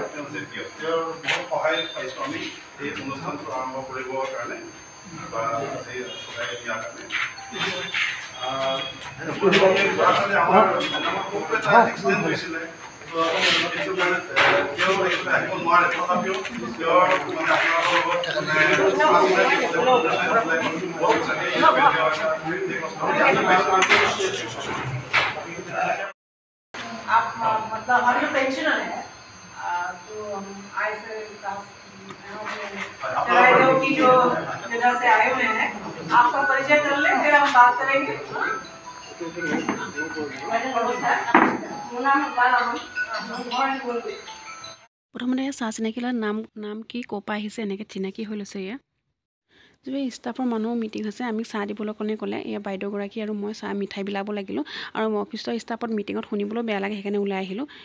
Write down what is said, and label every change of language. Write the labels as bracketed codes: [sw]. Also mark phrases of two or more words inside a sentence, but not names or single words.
[as] তেওঁ যেতিয়া তেওঁৰ বহুত সহায় পাইছোঁ আমি এই অনুষ্ঠানটো আৰম্ভ কৰিবৰ কাৰণে বা চলাই দিয়াৰ কাৰণে। আমাৰ খুব এটা এক্সিডেণ্ট হৈছিলে, সেইটো কাৰণে তেওঁ আহিব নোৱাৰে। তথাপিও তেওঁৰ মানে [hi] आप मतलब हमारी जो पेंशनर है जो हम आए से की जो जगह से आए हुए हैं, आपका परिचय कर ले, फिर हम बात करेंगे। [as] প্ৰথমতে চাহ চিনাকি লৈ নাম কি, ক'ৰ পৰা আহিছে, এনেকৈ চিনাকি হৈ লৈছে। ষ্টাফৰ মানুহ মিটিং হৈছে, আমি চাহ দিবলৈ ক'লে। এয়া বাইদেউগৰাকী আৰু মই চাহ মিঠাই বিলাব লাগিলোঁ। আৰু [en] office staff meeting [as] শুনিবলৈ বেয়া লাগে, সেইকাৰণে ওলাই আহিলোঁ।